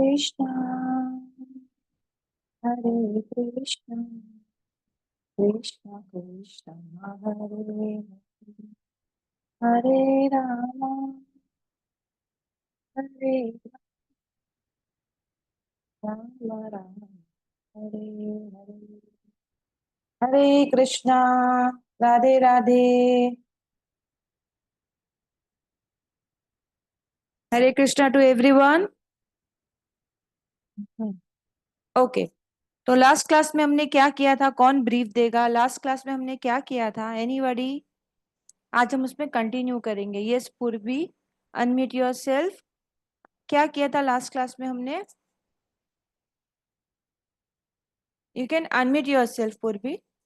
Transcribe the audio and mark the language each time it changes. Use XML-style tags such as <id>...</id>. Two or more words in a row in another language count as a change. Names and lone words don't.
<hi>कृष्णा कृष्णा कृष्णा हरे हरे राम हरे राम राम हरे हरे, हरे कृष्णा, राधे राधे, हरे कृष्णा</hi> <en>to everyone.</en> <hi>ओके, तो</hi> <en>last class</en> <hi>में हमने क्या किया था, कौन ब्रीफ देगा?</hi> <en>last class</en> <hi>में हमने क्या किया था, एनीबॉडी? आज हम उसमें कंटिन्यू करेंगे। यस पूर्वी,</hi> <en>unmute yourself.</en> <hi>क्या किया था</hi> <en>last class</en> <hi>में हमने?</hi> <en>you can unmute yourself पूर्वी।</en>